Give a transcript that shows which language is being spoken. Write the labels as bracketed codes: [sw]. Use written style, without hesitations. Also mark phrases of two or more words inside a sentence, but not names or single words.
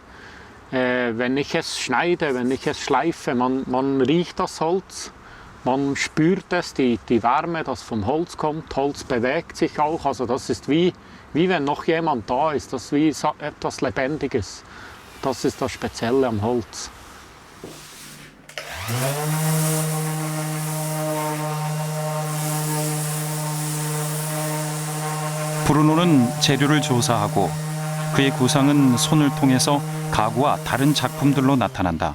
[de] Wenn ich es schneide, wenn ich es schleife, man riecht das Holz, man spürt es, die Wärme, das vom Holz kommt. Holz bewegt sich auch. Also das ist wie wenn noch jemand da ist. Das ist wie etwas Lebendiges. Das ist das Spezielle am Holz. [ko] 브루노는 재료를 조사하고 그의 구상은 손을 통해서 가구와 다른 작품들로 나타난다.